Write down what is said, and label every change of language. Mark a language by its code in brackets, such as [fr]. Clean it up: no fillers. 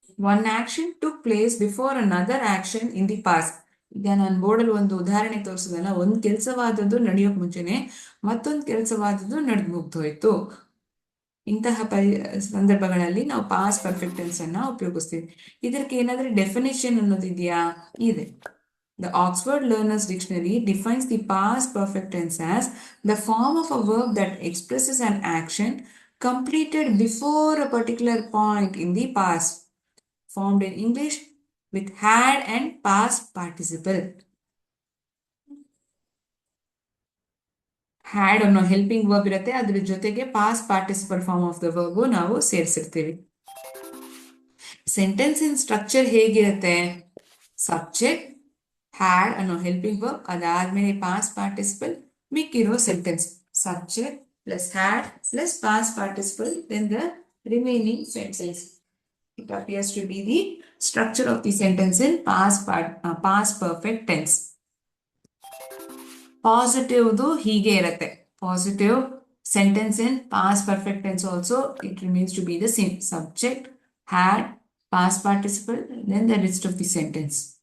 [en] One action took place before another action in the past. [kn] ಈಗ ನಾನು ಬೋರ್ಡಲ್ಲಿ ಒಂದು ಉದಾಹರಣೆ ತೋರಿಸಿದಲ್ಲ, ಒಂದು ಕೆಲಸವಾದದ್ದು ನಡೆಯೋಕ್ ಮುಂಚೆನೆ ಮತ್ತೊಂದು ಕೆಲಸವಾದದ್ದು ನಡೆದು ಮುಗ್ದೋಯ್ತು. ಇಂತಹ ಸಂದರ್ಭಗಳಲ್ಲಿ ನಾವು ಪಾಸ್ಟ್ ಪರ್ಫೆಕ್ಟ್ ಟೆನ್ಸ್ ಅನ್ನ ಉಪಯೋಗಿಸ್ತೀವಿ. ಇದಕ್ಕೆ ಏನಾದ್ರೂ ಡೆಫಿನೇಷನ್ ಅನ್ನೋದು ಇದೆಯಾ? ಇದೆ. [en] The Oxford Learner's Dictionary defines the past perfect tense as the form of a verb that expresses an action completed before a particular point in the past, formed in English with had and past participle. [kn] Had ಅನ್ನೋ helping verb ಇರುತ್ತೆ, ಅದ್ರ ಜೊತೆಗೆ [en] past participle form of the verb [kn] ನಾವು ಸೇರಿಸಿರ್ತೀವಿ. [en] Sentence in structure ಹೇಗಿರುತ್ತೆ? Subject had ಅನ್ನೋ helping verb, ಅದಾದ್ಮೇಲೆ ಪಾಸ್ಟ್ ಪಾರ್ಟಿಸಿಪಲ್, ಮಿಕ್ಕಿರೋ sentence subject plus had plus past participle, then the remaining sentence. It appears to be the structure of the sentence in past perfect tense. [kn] ಪಾಸಿಟಿವ್ದು ಹೀಗೆ ಇರುತ್ತೆ. [en] Positive sentence in past perfect tense also it remains to be the same. Subject, had, past participle, then the rest of the sentence.